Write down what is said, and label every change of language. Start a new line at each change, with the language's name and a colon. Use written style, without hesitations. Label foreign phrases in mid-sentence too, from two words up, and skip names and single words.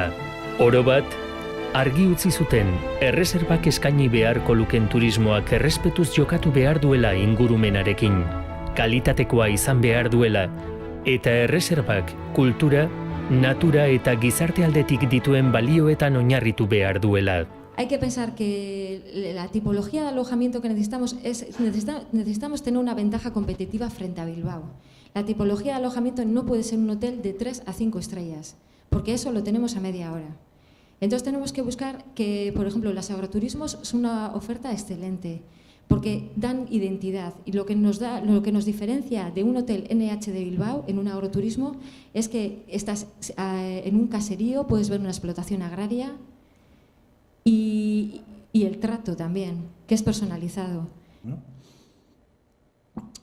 Basque: Oro bat, argi utzi zuten, erreserbak eskaini beharko luken turismoak errespetuz jokatu behar duela ingurumenarekin, kalitatekoa izan behar duela, eta erreserbak kultura, natura eta gizarte aldetik dituen balioetan oinarritu behar duela.
Spanish: Hay que pensar que la tipología de alojamiento que necesitamos necesitamos tener una ventaja competitiva frente a Bilbao. La tipología de alojamiento no puede ser un hotel de 3 a 5 estrellas, porque eso lo tenemos a media hora. Entonces tenemos que buscar que, por ejemplo, los agroturismos son una oferta excelente, porque dan identidad, y lo que nos diferencia de un hotel NH de Bilbao en un agroturismo es que estás en un caserío, puedes ver una explotación agraria, y el trato también, que es personalizado.